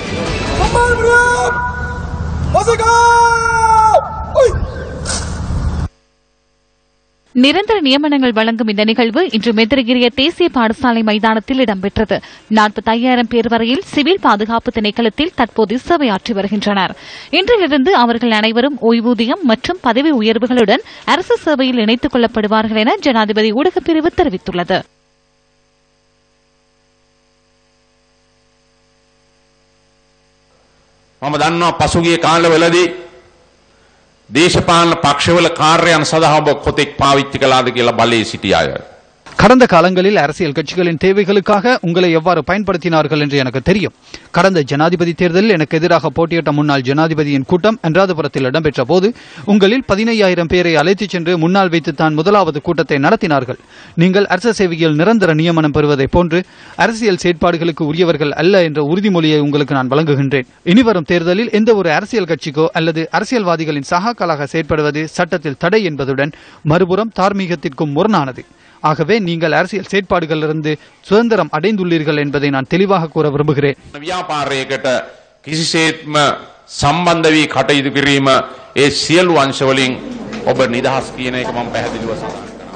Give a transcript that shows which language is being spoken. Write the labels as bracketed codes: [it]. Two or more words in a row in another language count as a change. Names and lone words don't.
[ta] நிரந்தர நியமனங்கள் வழங்கும் இந்த நிகழ்வு இன்று மெதிரகிரிய தேசிய பாடசாலை மைதானத்தில் இடம்பெற்றது. 45,000 பேர் வரையில் சிவில் பாதுகாப்பு திணைக்களத்தில் தற்போது சேவையாற்றி வருகின்றனர். இன்றிலிருந்து அவர்கள் அனைவரும் ஓய்வூதியம் மற்றும் பதவி உயர்வுகளுடன் அரசு சேவையில் இணைத்துக் கொள்ளப்படுவார்கள் என ஜனாதிபதி ஊடகப் பிரிவு தெரிவித்துள்ளது. [si] මම දන්නවා පසුගිය කාලවලදී දේශපාලන පක්ෂවල කාර්යයන් සඳහා ඔබ කොතෙක් පාවිච්චි කළාද කියලා බලයේ සිටිය අය. [ta] கடந்த காலங்களில் அரசியல் கட்சிகளின் தேவைகளுக்காக உங்களை எவ்வாறு பயன்படுத்தினார்கள் என்று எனக்கு தெரியும். கடந்த ஜனாதிபதி தேர்தலில் எனக்கு எதிராக போட்டியிட்ட முன்னாள் ஜனாதிபதியின் கூட்டம் அனுராதபுரத்தில் இடம்பெற்ற போது உங்களில் 15,000 பேரை அழைத்துச் சென்று முன்னால் வைத்துத்தான் முதலாவது கூட்டத்தை நடத்தினார்கள். நீங்கள் அரசு சேவையில் நிரந்தர நியமனம் பெறுவதைப் போன்று அரசியல் செயற்பாடுகளுக்கு உரியவர்கள் அல்ல என்ற உறுதிமொழியை உங்களுக்கு நான் வழங்குகின்றேன். இனிவரும் தேர்தலில் எந்த ஒரு அரசியல் கட்சிக்கோ அல்லது அரசியல்வாதிகளின் சகாக்களாக செயற்படுவது சட்டத்தில் தடை என்பதுடன் மறுபுறம் தார்மீகத்திற்கும் முரணானது. ஆகவே நீங்கள் அரசியல் செயற்பாடுகளிலிருந்து சுதந்திரம் அடைந்துள்ளீர்கள் என்பதை நான் தெளிவாக கூற விரும்புகிறேன். [si] ව්‍යාපාරයකට කිසිසේත්ම සම්බන්ධ වී කටයුතු කිරීම ඒ සියලු අංශවලින් ඔබ නිදහස් කියන එක මම පැහැදිලිව සඳහන්